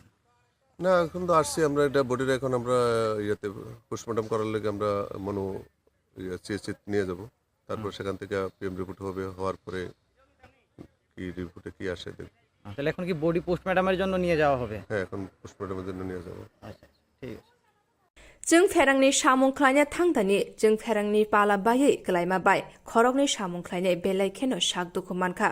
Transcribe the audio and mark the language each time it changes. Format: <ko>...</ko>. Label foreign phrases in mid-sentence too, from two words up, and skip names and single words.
<bn>না এখন তো আসছি আমরা, এটা বডির এখন আমরা ইয়েতে পোস্টমর্টম করার লেগে আমরা মনো চিত নিয়ে যাব। তারপর সেখান থেকে পিএম রিপোর্ট হবে, হওয়ার পরে কি রিপোর্টে কি আসে দেখব। তাহলে এখন কি বডি পোস্টমর্টমের জন্য নিয়ে যাওয়া হবে? হ্যাঁ এখন পোস্টমর্টমের জন্য নিয়ে যাব। আচ্ছা ঠিক আছে।</bn> <trp>जों फेरांनि सामुं ख्लायनो थांदानि जों फेरांनि पाला बायै ग्लायमा बाय खरकनि सामुं ख्लायनाय बेलायखेनो शाक दुखु मानखा</trp>